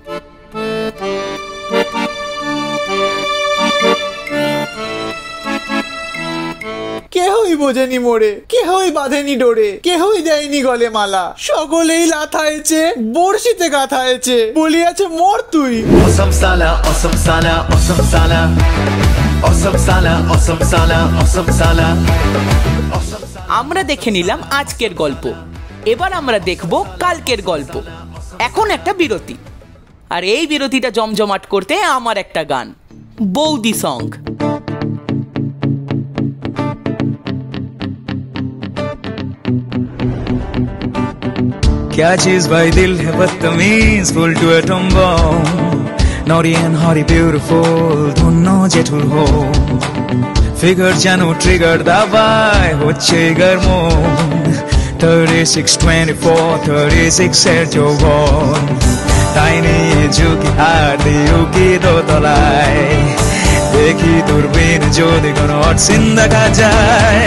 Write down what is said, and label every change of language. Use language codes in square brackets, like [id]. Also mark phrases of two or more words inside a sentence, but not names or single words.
[bn] কেহই বোঝেনি মোরে, কেহই বাঁধেনি ডোরে, কেহই দেয়নি গলে মালা, সকলেই লাথায়েছে, বর্ষিতে গাথায়েছে, বলিয়াছে মর তুই। [en] Awesome Sala, awesome Sala, awesome Sala. Awesome Sala, awesome Sala, awesome Sala. [bn] আমরা দেখে নিলাম আজকের গল্প, এবার আমরা দেখব কালকের গল্প। এখন একটা বিরতি, আর এই বিরতিটা জমজমাট করতে আমার একটা গান, বৌদি সং। [hi] क्या चीज भाई दिल है बदतमीज, [en] full to atom bomb, naughty and haughty beautiful, [hi] दोनों जेठुल हो, [bn] फिगर জানো ট্রিগার দাবায় হচ্ছে গরমন, 36 24 36 এর যৌবন, তাই নিয়ে ঝুঁকি হার দিও কি দোতলায়, দেখি দূরবীন যদি কোনো অটসিন দেখা যায়।